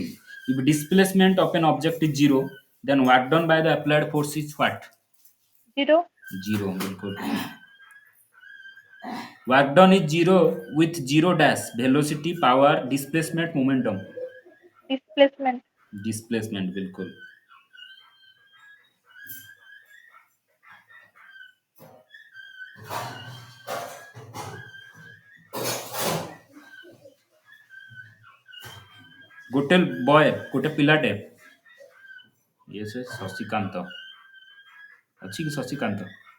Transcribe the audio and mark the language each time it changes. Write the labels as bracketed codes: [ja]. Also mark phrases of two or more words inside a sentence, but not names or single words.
[en] If displacement of an object is zero, then work done by the applied force is what? Zero. बिल्कुल. Work done is zero with zero dash velocity, power, displacement, momentum. Displacement बिल्कुल. [or] ଗୋଟେ ବୟ ଗୋଟେ ପିଲାଟେ ଇଏ ସେ ଶଶିକାନ୍ତ ଅଛି କି ଶଶିକାନ୍ତ